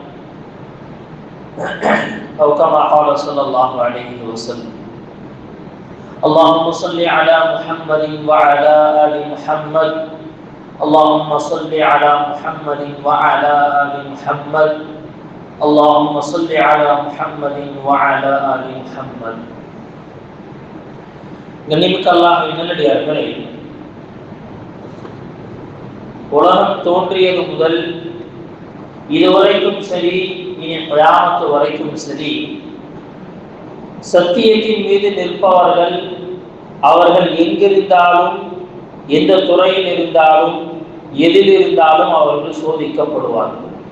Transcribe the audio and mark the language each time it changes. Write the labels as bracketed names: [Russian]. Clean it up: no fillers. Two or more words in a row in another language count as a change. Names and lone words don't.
[Arabic] أو كما قال صلى الله عليه وسلم اللهم صل على محمد وعلى آل محمد اللهم صل على محمد وعلى آل محمد اللهم صل على محمد وعلى آل محمد. [Tamil] கண்ணியமிக்க அல்லாஹ்வின் நல்லடியார்களே, உலகம் தோன்றியது முதல் இதுவரைக்கும் சரி, இனி கியாமத் வரைக்கும் சரி, சத்தியத்தின் மீது நிற்பவர்கள் அவர்கள் எங்கிருந்தாலும் எந்த துறையில் இருந்தாலும் எதில் இருந்தாலும் அவர்கள் சோதிக்கப்படுவார்கள்.